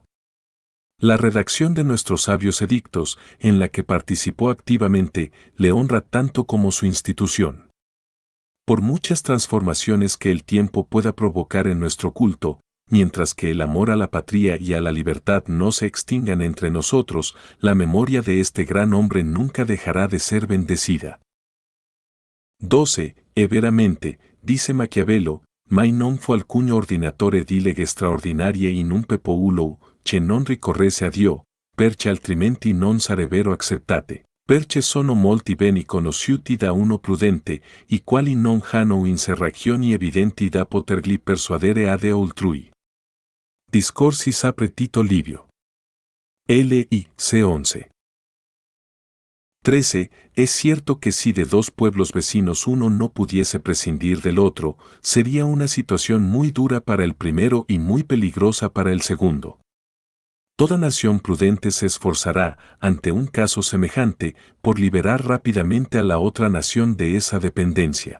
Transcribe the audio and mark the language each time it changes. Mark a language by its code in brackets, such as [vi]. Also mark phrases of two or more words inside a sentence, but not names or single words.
[es] La redacción de nuestros sabios edictos, en la que participó activamente, le honra tanto como su institución. Por muchas transformaciones que el tiempo pueda provocar en nuestro culto, mientras que el amor a la patria y a la libertad no se extingan entre nosotros, la memoria de este gran hombre nunca dejará de ser bendecida. 12. [it] Veramente, dice Maquiavelo, mai non fu alcun ordinatore di legge straordinarie in un popolo, che non ricorresse a Dio, perché altrimenti non sarebbero acceptate, perché sono molti beni conosciuti da uno prudente, i quali non hanno inserrazioni evidenti da poterli persuadere ad altrui. Discorsi apre Tito Livio. L.I.C. 11. 13. [es] Es cierto que si de dos pueblos vecinos uno no pudiese prescindir del otro, sería una situación muy dura para el primero y muy peligrosa para el segundo. Toda nación prudente se esforzará, ante un caso semejante, por liberar rápidamente a la otra nación de esa dependencia.